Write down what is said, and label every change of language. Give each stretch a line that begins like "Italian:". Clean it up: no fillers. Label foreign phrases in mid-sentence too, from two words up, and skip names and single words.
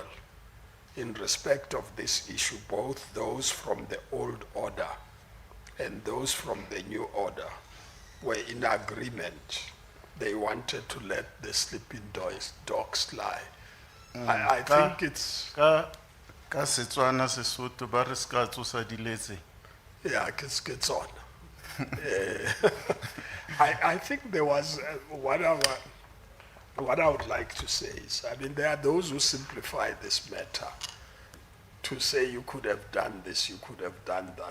English: In respect of this issue, both those from the old order and those from the new order were in agreement. They wanted to let the sleeping dogs lie. I think it's...
Southern Sotho: Ka Setswana Sesotho ba re ska tsosa diletse.
English: Yeah, it's on. I think there was, what I would like to say is, I mean, there are those who simplify this matter to say you could have done this, you could have done that.